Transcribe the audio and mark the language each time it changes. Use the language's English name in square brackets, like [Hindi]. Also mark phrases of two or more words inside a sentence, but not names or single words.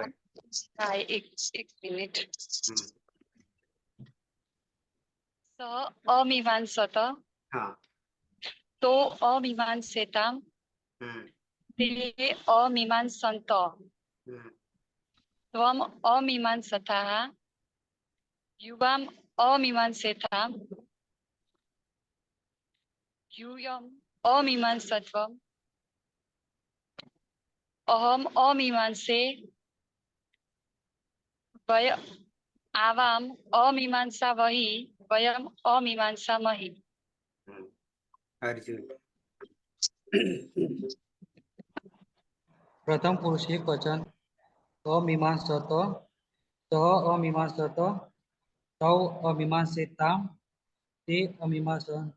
[Gujarati] હા એક મિનિટ. [Sanskrit] स अमीमांसत [Gujarati] હા [Sanskrit] तो अमीमांसेताम ते अमीमांसंत त्वम अमीमांसथः युवाम् अमीमांसेथां यूयम् अमीमांसत्वम् अहम अमीमांसे वय आवाम अमीमांसा वही वयम अमीमांसा मही. અર્જુન. प्रथम पुरुष एक वचन अमीमांसत सह अमीमांसत तौ अमीमांसिताम ते अमीमांसंत.